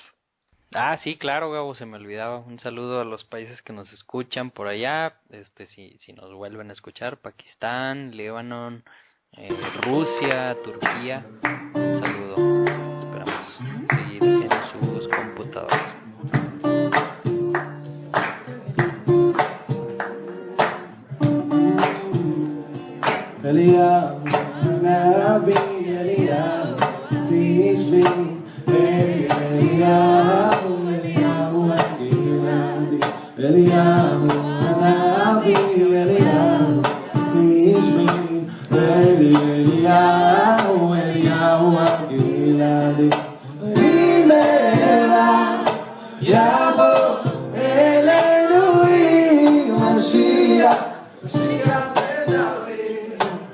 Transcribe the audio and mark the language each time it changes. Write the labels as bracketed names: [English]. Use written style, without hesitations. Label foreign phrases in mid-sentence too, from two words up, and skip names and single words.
[Spanish] Ah, sí, claro, Gabo, se me olvidaba. Un saludo a los países que nos escuchan por allá. Si nos vuelven a escuchar, Pakistán, Líbano, Rusia, Turquía. Un saludo. Esperamos seguir en sus computadoras. [Hebrew] אליהו הנביא, אליהו התשבי, אליהו הגלעדי, אליהו הנביא, אליהו התשבי, אליהו הגלעדי, במהרה יבוא אלינו משיח, משיח דוד.